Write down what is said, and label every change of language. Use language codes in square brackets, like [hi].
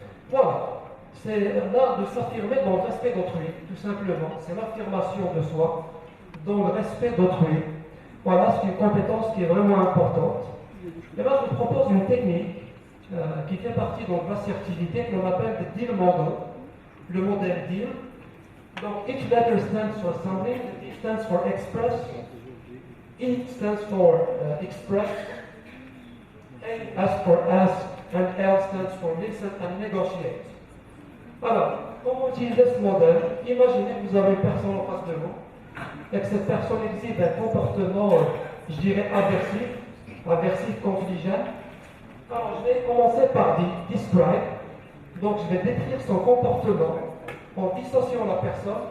[fr] Voilà. C'est l'art de s'affirmer dans le respect d'autrui, tout simplement. C'est l'affirmation de soi dans le respect d'autrui. Voilà, c'est une compétence qui est vraiment importante. Et là, je vous propose une technique qui fait partie donc, de l'assertivité que l'on appelle le deal model, le modèle deal. [en] Donc, each letter stands for something, E stands for express, E stands for express, A as for ask, and L stands for listen and negotiate. [fr] Alors, comment utiliser ce modèle? Imaginez que vous avez une personne en face de vous et que cette personne exhibe un comportement, je dirais, aversif, confligent. Alors, je vais commencer par describe. Donc, je vais décrire son comportement en dissociant la personne.